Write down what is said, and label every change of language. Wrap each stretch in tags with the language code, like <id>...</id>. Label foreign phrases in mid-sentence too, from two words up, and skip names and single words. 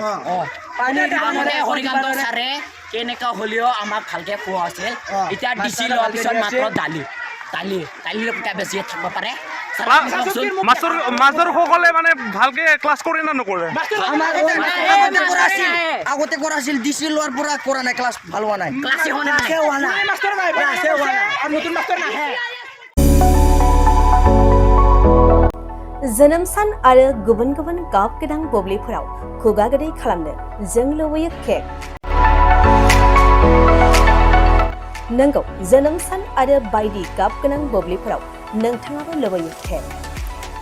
<as>হৰিকান্ত ছাৰে কেনেকা হ'লেও আমাক ভালকে খোৱা আছিল। এতিয়া ডিচি লোৱাৰ পিছত মাত্ৰ দালি বেছি থাকিব পাৰে। মাষ্টৰ সকলে মানে ভালকে ক্লাছ কৰে না নকৰে? আগতে কৰা আছিল, ডিসি লোৱাৰ পৰা কৰা নাই, ক্লাছ ভাল হোৱা নাই। ক্লাছে হোৱা নাই।</as> <brx>जोनोम सान आरो गुबुन गुबुन गाब गोनां बुब्लिफोराव खुगा गोदै खालामनो जों लुबैयो केक। नंगौ, जोनोम सान आरो बायदि गाब गोनां बुब्लिफोराव नोंथाङाबो लुबैयो केक।</brx>